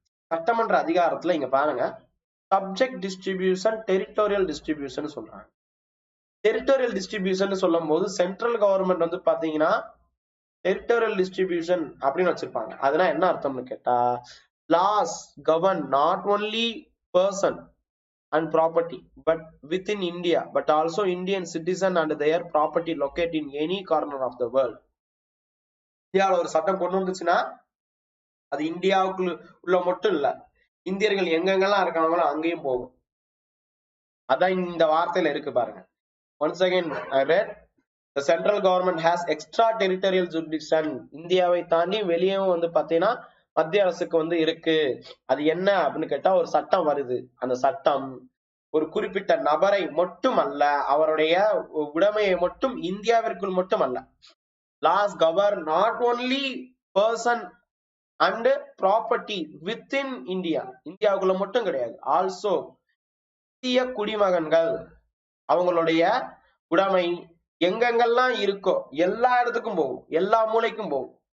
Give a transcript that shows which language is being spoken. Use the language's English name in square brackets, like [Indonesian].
[Tamil] சட்டமன்ற அதிகாரத்துல இங்க பாருங்க, சப்ஜெக்ட் டிஸ்ட்ரிபியூஷன், டெரிட்டோரியல் டிஸ்ட்ரிபியூஷன் சொல்றாங்க. டெரிட்டோரியல் டிஸ்ட்ரிபியூஷன் சொல்லும் போது சென்ட்ரல் கவர்மெண்ட் வந்து பாத்தீங்கன்னா டெரிட்டோரியல் டிஸ்ட்ரிபியூஷன் அப்படின்னு வச்சிருப்பாங்க. அதெல்லாம் என்ன அர்த்தம்னு கேட்டா, [English] laws govern not only person and property but within India, but also Indian citizen and their property located in any corner of the world. [Tamil] இந்தியாவில் ஒரு சட்டம் கொண்டு வந்துச்சுன்னா அது இந்தியாவுக்குள்ள உள்ள மட்டும் இல்ல, இந்தியர்கள் எங்கெங்கெல்லாம் இருக்காங்களோ அங்கேயும் போகும். அதான் இந்த வார்த்தையில இருக்கு பாருங்க. [English] Once again I read, the central government has extra territorial jurisdiction. [Tamil] இந்தியாவை தாண்டி வெளியவும் வந்து பாத்தீங்கன்னா மத்திய அரசுக்கு வந்து இருக்கு. அது என்ன அப்படின்னு கேட்டா ஒரு சட்டம் வருது. அந்த சட்டம் ஒரு குறிப்பிட்ட நபரை மட்டும் அல்ல, அவருடைய உடைமையை மட்டும் இந்தியாவிற்குள் மட்டும் அல்ல. [English] laws govern not only person and property within India, [Tamil] இந்தியாவுக்குள்ள மட்டும் கிடையாது, ஆல்சோ இந்திய குடிமகன்கள் அவங்களுடைய உடைமை எங்கெங்கெல்லாம் இருக்கோ எல்லா இடத்துக்கும் போகும், எல்லா மூலைக்கும் போகும்.